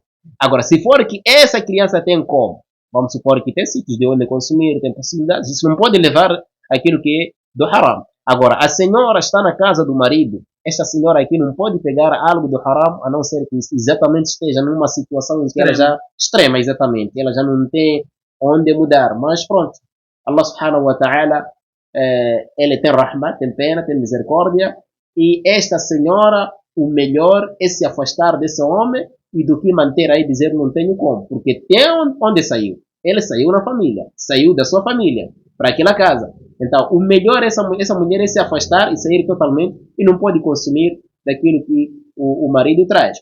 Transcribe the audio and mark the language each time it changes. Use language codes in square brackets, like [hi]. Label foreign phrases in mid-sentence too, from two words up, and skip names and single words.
[pt] Agora, se for que essa criança tem como, vamos supor que tem sítios de onde consumir, tem possibilidades, isso não pode levar aquilo que é do haram. Agora, a senhora está na casa do marido, esta senhora aqui não pode pegar algo do haram, a não ser que exatamente esteja numa situação em que ela já extrema, exatamente, ela já não tem onde mudar, mas pronto, [ar] الله سبحانه وتعالى, [pt] ele tem rahmat, tem pena, tem misericórdia, e esta senhora, o melhor é se afastar desse homem e do que manter aí dizer não tenho como, porque tem onde saiu. Ele saiu na família, saiu da sua família para aquela casa. Então, o melhor é essa mulher é se afastar e sair totalmente e não pode consumir daquilo que o marido traz.